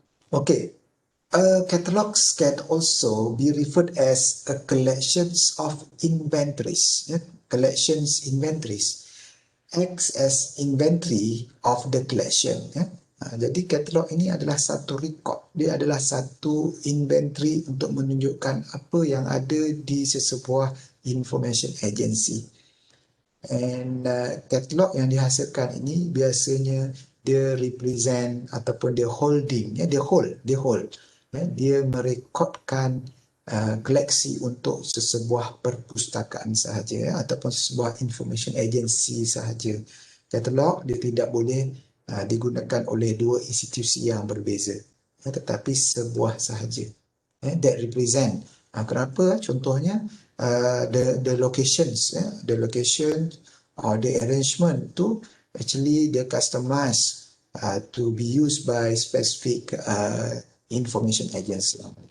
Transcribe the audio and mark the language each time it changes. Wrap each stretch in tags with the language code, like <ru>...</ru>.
<en>Okay, catalogs can also be referred as a collections of inventories. Collections inventories acts as inventory of the collection.</en> <ms>Jadi katalog ini adalah satu record. Dia adalah satu inventory untuk menunjukkan apa yang ada di sesebuah information agency. And katalog yang dihasilkan ini biasanya dia represent ataupun dia holding, dia hold. Dia merekodkan koleksi untuk sesebuah perpustakaan sahaja ataupun sesebuah information agency sahaja. Katalog dia tidak boleh digunakan oleh dua institusi yang berbeza, tetapi sebuah sahaja.</ms> <en>That represent.</en> <ms>Kenapa? Contohnya</ms> <en>the locations, the location or the arrangement tu actually they customized to be used by specific information agency.</en>